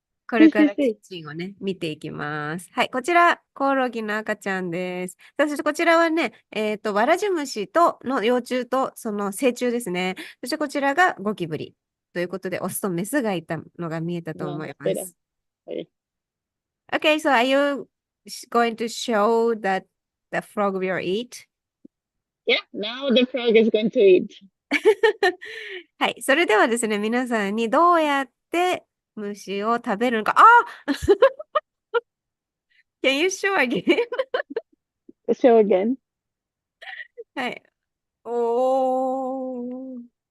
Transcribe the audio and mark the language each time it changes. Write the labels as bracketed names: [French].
[Japanese] これからキッチンをね、見ていきます。はい、こちら、コオロギの赤ちゃんです。そしてこちらはね、わらじ虫の幼虫とその成虫ですね。そしてこちらがゴキブリ。ということで、オスとメスがいたのが見えたと思います。 [English] Okay, so are you going to show that the frog will eat? Yeah, now the frog is going to eat. [Japanese] はい、それではですね、皆さんにどうやって虫を食べるのか。 [English] Can you show again? Show again. [Japanese] はい。おー。